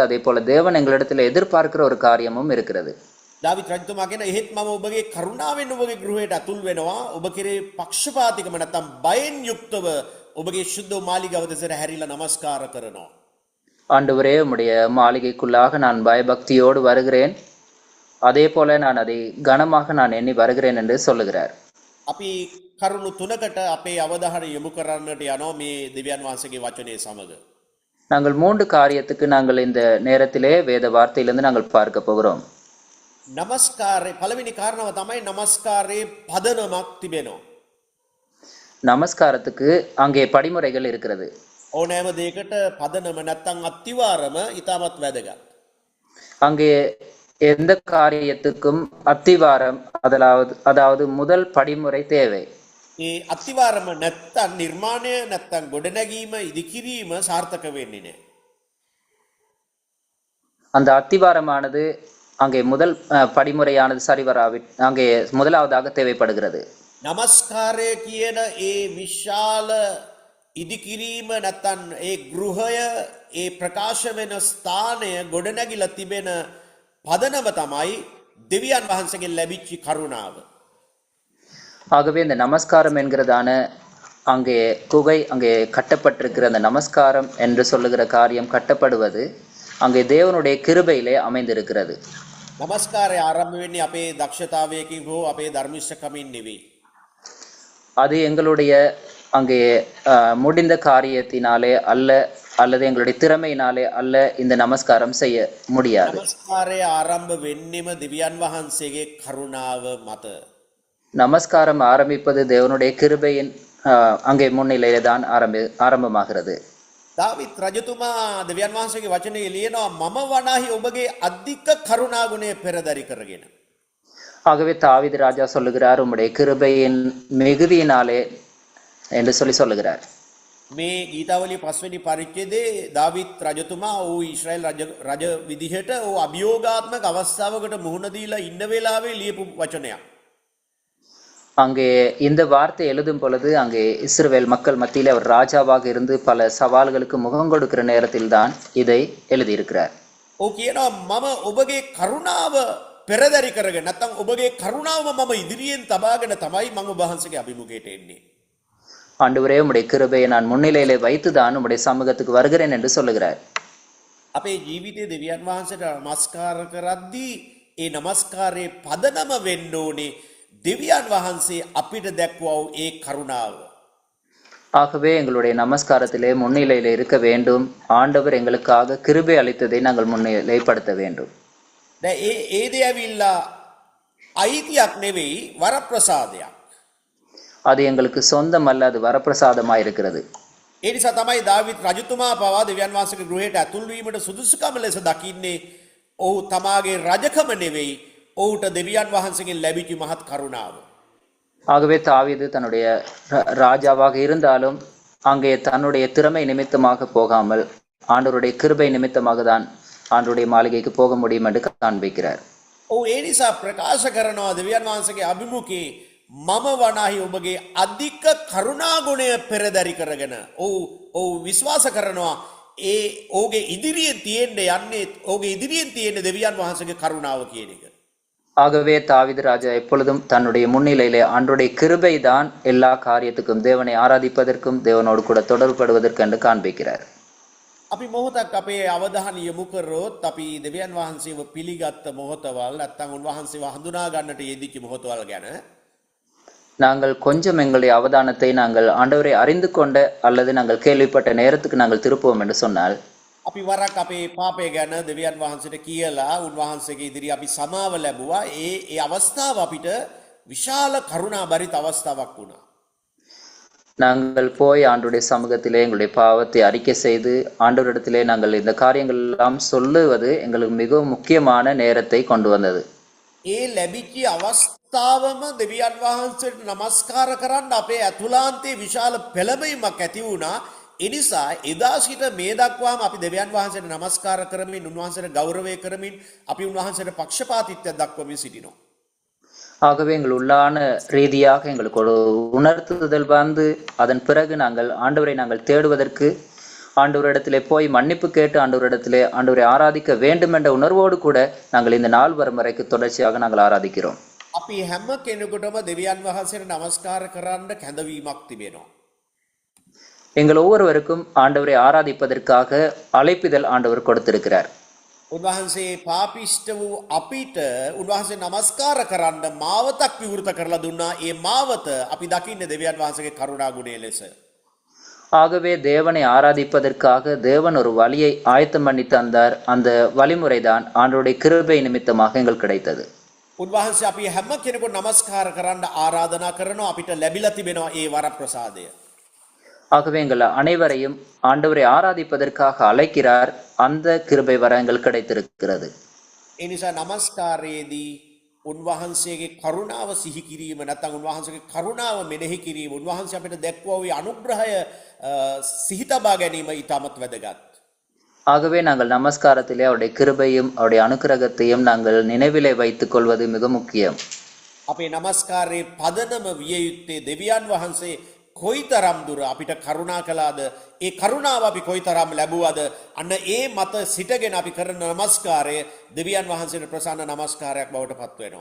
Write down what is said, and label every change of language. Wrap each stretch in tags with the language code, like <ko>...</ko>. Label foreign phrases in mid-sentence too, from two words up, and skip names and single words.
<ta>அதே போல தேவன் எங்களிடத்தில் எதிர்பார்க்கிற ஒரு காரியமும் இருக்கிறது.</ta> <si>දාවිත් රජතුමා කියන එහෙත් මම ඔබගේ කරුණාවෙන් ඔබගේ ගෘහයට ඇතුල් වෙනවා. ඔබ කෙරේ පක්ෂපාතිකම නැත්නම් බයෙන් යුක්තව ඔබගේ සුද්ධ මාලිගාව දෙසට හැරිලා නමස්කාර කරනවා.</si> <ta>ஆண்டவரே, உம்முடைய மாளிகைக்குள்ளாக நான் பயபக்தியோடு வருகிறேன், அதே போல நான் அதை கனமாக நான் எண்ணி வருகிறேன் என்று சொல்லுகிறார்.</ta> <si>අපි කරුණු තුනකට අපේ අවධානය යොමු කරන්නට යනවා මේ දෙවියන් වහන්සේගේ වචනේ සමග.</si> <ta>நாங்கள் 3 காரியத்துக்கு நாங்கள் இந்த நேரத்திலே வேத வார்த்தையிலிருந்து நாங்கள் பார்க்க போகிறோம்.</ta> <si>නමස්කාරේ පළවෙනි කාරණාව තමයි නමස්කාරයේ පදනමක් තිබෙනවා.</si> <ta>நமஸ்காரத்துக்கு அங்கே படிமுறைகள் இருக்கிறது.</ta> <si>ඕනෑම දෙයකට පදනම නැත්තම් අත්තිවාරම ඉතාමත් වැදගත්.</si> <ta>அங்கே எந்த காரியத்துக்கும் அத்திவாரம் அதாவது முதல் படிமுறை தேவை.</ta> <si>ඒ අත්තිවාරම නැත්තම් නිර්මාණය නැත්තම් ගොඩනැගීම ඉදිකිරීම සාර්ථක වෙන්නේ නැහැ.</si> <ta>அந்த அத்திவாரமானது அங்கே முதல் படிமுறையானது சரிவராவி அங்கே முதலாவதாக தேவைப்படுகிறது.</ta> <si>නමස්කාරය කියන ඒ විශාල ඉදිකිරීම නැත්තම් ඒ ගෘහය ඒ ප්‍රකාශ වෙන ස්ථානය ගොඩනැගිලා තිබෙන පදනම තමයි දෙවියන් වහන්සේගෙන් ලැබිච්ච කරුණාව.</si> <ta>ஆகவே இந்த நமஸ்காரம் என்கிறதான அங்கே குகை அங்கே கட்டப்பட்டிருக்கிற அந்த நமஸ்காரம் என்று சொல்லுகிற காரியம் கட்டப்படுவது அங்கே தேவனுடைய கிருபையிலே அமைந்திருக்கிறது.</ta> <si>නමස්කාරය ආරම්භ වෙන්නේ අපේ දක්ෂතාවයකින් හෝ අපේ ධර්මිෂ්ඨකමින් නෙවෙයි.</si> <ta>அது எங்களுடைய அங்கே முடிந்த காரியத்தினாலே அல்ல, அல்லது எங்களுடைய திறமையினாலே அல்ல இந்த நமஸ்காரம் செய்ய முடியாது.</ta> <si>නමස්කාරය ආරම්භ වෙන්නෙම දෙවියන් වහන්සේගේ කරුණාව මත.</si> <ta>நமஸ்காரம் ஆரம்பிப்பது தேவனுடைய கிருபையின் அங்கே முன்னிலையிலே தான் ஆரம்பமாகிறது.</ta> <si>දාවිත් රජතුමා දෙවියන් වහන්සේගේ වචනේ ලියනවා මම වනාහි ඔබගේ අධික කරුණා ගුණය පෙරදරි කරගෙන.</si> <ta>ஆகவே தாவீது ராஜா சொல்லுகிறார், உம்முடைய கிருபையின் மிகுதியினாலே என்று சொல்லுகிறார்.</ta> <si>මේ ගීතාවලියේ 5 වෙනි පරිච්ඡේදයේ දාවිත් රජතුමා ඕ ඊශ්‍රායල් රජ විදිහට ඕ අභියෝගාත්මක අවස්ථාවකට මුහුණ දීලා ඉන්න වෙලාවේ ලියපු වචනයක්.</si> <ta>அங்கே இந்த வார்த்தை எழுதும் பொழுது அங்கே இஸ்ரவேல் மக்கள் மத்தியில் அவர் ராஜாவாக இருந்து பல சவால்களுக்கு முகம் கொடுக்கிற நேரத்தில் தான் இதை எழுதியிருக்கிறார்.</ta> <si>ඕ කියනවා මම ඔබගේ කරුණාව පෙරදරි කරගෙන නැත්නම් ඔබගේ කරුණාව මම ඉදිරියෙන් තබාගෙන තමයි මම ඔබ වහන්සේගේ අභිමුඛයට එන්නේ.</si> <ta>ஆண்டவரே, உம்முடைய கிருபையை நான் முன்னிலையிலே வைத்துதான் உம்முடைய சமூகத்துக்கு வருகிறேன் என்று சொல்லுகிறார்.</ta> <si>අපේ ජීවිතයේ දෙවියන් වහන්සේට නමස්කාර කරද්දී ඒ නමස්කාරයේ පදනම වෙන්න ඕනේ දෙවියන් වහන්සේ අපිට දැක්වව ඒ කරුණාව.</si> <ta>ஆகவே எங்களுடைய நமஸ்காரத்திலே முன்னிலையிலே இருக்க வேண்டும். ஆண்டவர் எங்களுக்காக கிருபை அளித்ததை நாங்கள் முன்னிலைப்படுத்த வேண்டும்.</ta> <si>දැන් ඒ දේ ඇවිල්ලා අයිතියක් නෙවෙයි වරප්‍රසාදයක්.</si> <ta>அது எங்களுக்கு சொந்தம் அல்ல, அது வரப்பிரசாதமாக இருக்கிறது.</ta> <si>ඒ නිසා තමයි දාවිත් රජතුමා පවා දෙවියන් වහන්සේගේ ගෘහයට ඇතුල් වීමට සුදුසුකම ලෙස දකින්නේ ඔහු තමාගේ රජකම නෙවෙයි ඔහුට දෙවියන් වහන්සේගෙන් ලැබිච්ච මහත් කරුණාව.</si> <ta>ஆகவே தாவீது தன்னுடைய ராஜாவாக இருந்தாலும் அங்கே தன்னுடைய திறமை நிமித்தமாக போகாமல் ஆண்டவருடைய கிருபை நிமித்தமாக தான் ஆண்டவருடைய மாளிகைக்கு போக முடியும் என்று காண்பிக்கிறார்.</ta> <si>ඔහු ඒ නිසා ප්‍රකාශ කරනවා දෙවියන් වහන්සේගේ අභිමුඛේ මම වනාහි ඔබගේ අධික කරුණා ගුණය පෙරදරි කරගෙන ඔහු විශ්වාස කරනවා ඒ ඔහුගේ ඉදිරියෙන් තියෙන්න යන්නේ ඔහුගේ ඉදිරියෙන් තියෙන දෙවියන් වහන්සේගේ කරුණාව කියන එක.</si> <ta>ஆகவே தாவீது ராஜா எப்பொழுதும் தன்னுடைய முன்னிலையிலே ஆண்டவருடைய கிருபை தான் எல்லா காரியத்துக்கும் தேவனை ஆராதிப்பதற்கும் தேவனோடு கூட தொடர்படுவதற்கு என்று காண்பிக்கிறார்.</ta> <si>අපි මොහොතක් අපේ අවධානය යොමු කරොත් අපි දෙවියන් වහන්සේව පිළිගත්ත මොහොතවල් නැත්නම් උන්වහන්සේව හඳුනා ගන්නට යෙදිච්ච මොහොතවල් ගැන</si> <ta>நாங்கள் கொஞ்சம் எங்களுடைய அவதானத்தை நாங்கள் ஆண்டவரை அறிந்து கொண்ட அல்லது நாங்கள் கேள்விப்பட்ட நேரத்துக்கு நாங்கள் திருப்புவோம் என்று சொன்னால்</ta> <si>අපි වරක් අපේ පාපය ගැන දෙවියන් වහන්සේට කියලා උන්වහන්සේගේ ඉදිරියේ අපි සමාව ලැබුවා. ඒ අවස්ථාව අපිට විශාල කරුණා බරිත අවස්ථාවක් වුණා.</si> <ta>நாங்கள் போய் ஆண்டவருடைய சமூகத்திலே எங்களுடைய பாவத்தை அறிக்கை செய்து ஆண்டவரிடத்திலே நாங்கள் இந்த காரியங்கள் எல்லாம் சொல்லுவது எங்களுக்கு மிகவும் முக்கியமான நேரத்தை கொண்டு வந்தது.</ta> <si>ඒ ලැබිච්ච අවස්ථාවම දෙවියන් වහන්සේට নমස්කාර කරන්න අපේ අතුලාන්තයේ විශාල පෙළඹීමක් ඇති වුණා. ඒ නිසා එදා සිට මේ දක්වාම අපි දෙවියන් වහන්සේට নমස්කාර කරමින් උන්වහන්සේට ගෞරවය කරමින් අපි උන්වහන්සේට පක්ෂපාතීත්වයක් දක්වමින් සිටිනවා.</si> <ta>ஆகவே எங்கள் உள்ளான ரீதியாக எங்களுக்கு ஒரு உணர்த்துதல் வந்து அதன் பிறகு நாங்கள் ஆண்டவரை நாங்கள் தேடுவதற்கு ஆண்டவரிடத்திலே போய் மன்னிப்பு கேட்டு ஆண்டவரிடத்திலே ஆண்டவரை ஆராதிக்க வேண்டும் என்ற உணர்வோடு கூட நாங்கள் இந்த நாள் வரும் வரைக்கு தொடர்ச்சியாக நாங்கள் ஆராதிக்கிறோம்.</ta> <si>අපි හැම කෙනෙකුටම දෙවියන් වහන්සේට নমස්කාර කරන්න කැඳවීමක් තිබෙනවා.</si> <ta>எங்கள் ஒவ்வொருவருக்கும் ஆண்டவரை ஆராதிப்பதற்காக அழைப்பிதழ் ஆண்டவர் கொடுத்திருக்கிறார்.</ta> <si>උන්වහන්සේ පාපිෂ්ඨ වූ අපිට උන්වහන්සේ নমස්කාර කරන්න මාවතක් විවෘත කරලා දුන්නා. ඒ මාවත අපි දකින්නේ දෙවියන් වහන්සේගේ කරුණා ගුණය ලෙස.</si> <ta>ஆகவே தேவனை ஆராதிப்பதற்காக தேவன் ஒரு வழியை ஆயத்தம் பண்ணி தந்தார். அந்த வழிமுறைதான் ஆண்டவருடைய கிருபை நிமித்தமாக எங்களுக்கு கிடைத்தது.</ta> <si>උන්වහන්සේ අපි හැම කෙනෙකුට নমස්කාර කරන්න ආරාධනා කරනවා. අපිට ලැබිලා තිබෙනවා ඒ වරප්‍රසාදය.</si> <ta>ஆகவே எங்கள் அனைவரையும் ஆண்டவரை ஆராதிப்பதற்காக அழைக்கிறார். அந்த கிருபை வர எங்களுக்கு கிடைத்திருக்கிறது.</ta> <si>ඒ නිසා নমස්කාරයේදී උන්වහන්සේගේ කරුණාව සිහි කිරීම නැත්නම් උන්වහන්සේගේ කරුණාව මෙනෙහි කිරීම උන්වහන්සේ අපිට දැක්වූ ඒ අනුග්‍රහය සිහි තබා ගැනීම ඉතාමත් වැදගත්.</si> <ta>ஆகவே நாங்கள் நமஸ்காரத்திலே அவருடைய கிருபையும் அவருடைய அனுக்கிரகத்தையும் நாங்கள் நினைவிலே வைத்துக் கொள்வது மிக முக்கியம்.</ta> <si>අපේ নমස්කාරයේ පදනම විය යුත්තේ දෙවියන් වහන්සේ කොයිතරම් දුර අපිට කරුණා කළාද ඒ කරුණාව අපි කොයිතරම් ලැබුවද අන්න ඒ මත සිටගෙන අපි කරන নমස්කාරය දෙවියන් වහන්සේට ප්‍රසන්න নমස්කාරයක් බවට පත් වෙනවා.</si>